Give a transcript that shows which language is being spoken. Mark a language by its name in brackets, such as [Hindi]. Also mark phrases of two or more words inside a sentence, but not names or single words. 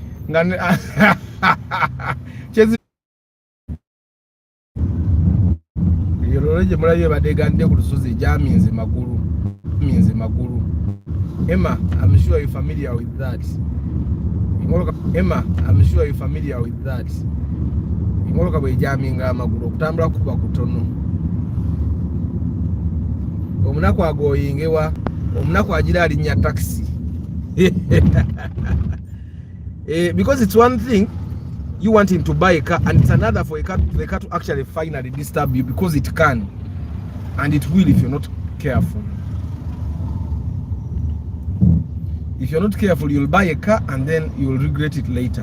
[English] Emma, I'm sure you're familiar with that. Emma, I'm sure you're familiar with that. [Gusii] Omunako agoyingewa, omunako ajira alinya taxi. [English] Because it's one thing you want him to buy a car, and it's another for the car to actually finally disturb you, because it can, and it will if you're not careful. If you're not careful, you'll buy a car and then you'll regret it later.